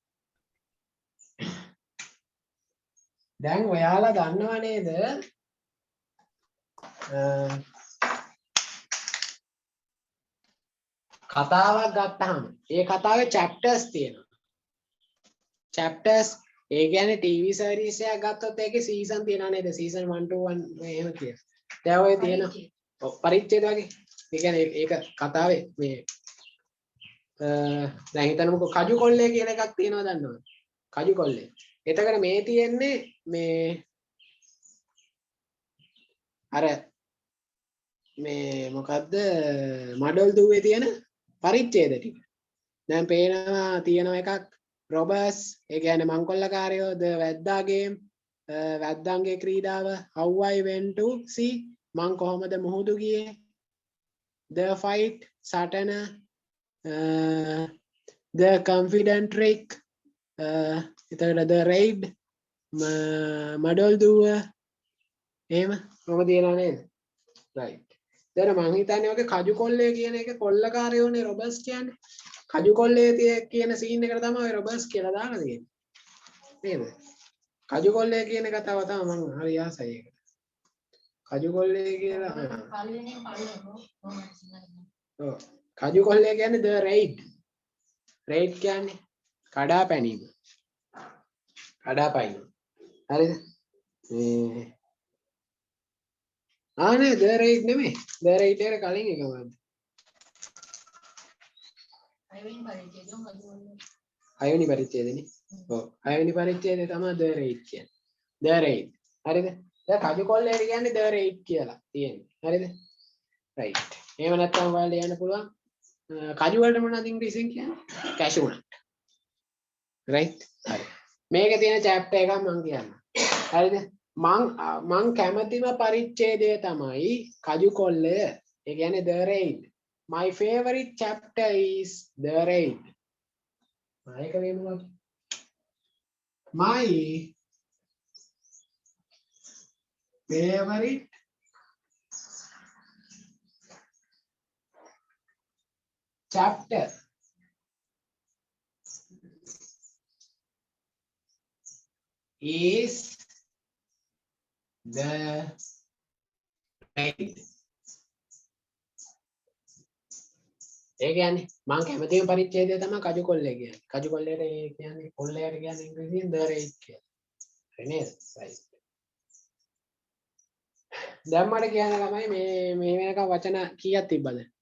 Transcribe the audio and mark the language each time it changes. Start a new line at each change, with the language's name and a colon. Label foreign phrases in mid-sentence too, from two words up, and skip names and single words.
Sinhala: දැන් ඔයාලා දන්නව නේද කතාවක් ගත්තාම ඒ කතාවේ chapters තියෙනවා chapters ඒ කියන්නේ
English: TV series
Sinhala: එකක් ගත්තොත් ඒකේ season තියෙනවා නේද
English: season 1 to 1
Sinhala: එහෙම කියලා දැන් ඔය තියෙන පරිච්ඡේද වගේ ඒ කියන්නේ ඒක කතාවේ මේ දැන් හිතන්නකො කජු කොල්ලේ කියලා එකක් තියෙනවා දන්නවද කජු කොල්ලේ එතකොට මේ තියෙන්නේ මේ අර මේ මොකද්ද මඩල් දුවේ තියෙන පරිච්ඡේද ටික දැන් පේනවා තියෙනවා එකක් රොබර්ස් ඒ කියන්නේ මංකොල්ලකාරයෝ ද වැද්දාගේ වැද්දාන්ගේ ක්‍රීඩාව
English: how I went to see
Sinhala: මං කොහොමද මුහුදු ගියේ
English: the fight
Sinhala: සටන
English: the confident trick
Sinhala: එතකොට
English: the raid
Sinhala: මඩල් දුව එහෙම මොකද තියනවා නේද right දැන් මං හිතන්නේ ඔගේ කජු කොල්ලේ කියන එක කොල්ලකාරයෝනේ රොබර්ස් කියන්නේ කජු කොල්ලේ කියන සීන් එකට තමයි ඔය රොබර්ස් කියලා දාලා තියෙන්නේ නේද කජු කොල්ලේ කියන කතාව තමයි මං හරි ආසයි ඒක කජු කොල්ලේ කියලා ඔව් කජු කොල්ලේ කියන්නේ
English: the raid raid
Sinhala: කියන්නේ කඩා පැනීම කඩා පැනීම හරිද මේ ආනේ
English: the raid
Sinhala: නෙමෙයි
English: the raid
Sinhala: එක කලින් එක මොකද්ද හයවෙනි පරිච්ඡේදනේ ඔව් හයවෙනි පරිච්ඡේදය තමයි
English: the raid
Sinhala: කියන්නේ
English: the raid
Sinhala: හරිද දැන් කජු කොල්ලේට කියන්නේ
English: the raid
Sinhala: කියලා තියෙන්නේ හරිද right එහෙම නැත්නම් ඔයාලට යන්න පුළුවන් කජු වලට මොනවද ඉංග්‍රීසියෙන් කියන්නේ
English: cashew nut
Sinhala: right හරි මේකේ තියෙන chapter එකක් මම කියන්නම් හරිද මං කැමතිම පරිච්ඡේදය තමයි කජු කොල්ලය ඒ කියන්නේ
English: the raid my favorite chapter is the raid
Sinhala: මේක වෙනවා
English: my favorite chapter is the raid
Sinhala: ඒ කියන්නේ මම කැමතිම පරිච්ඡේදය තමයි කජු කොල්ලේ කියන්නේ. කජු කොල්ලේට ඒ කියන්නේ කොල්ලයට කියන්නේ ඉංග්‍රීසියෙන්
English: the raid
Sinhala: කියලා. හරි නේද? right. දැන් මට කියන්න ළමයි මේ වෙනකම් වචන කීයක් තිබ්බද?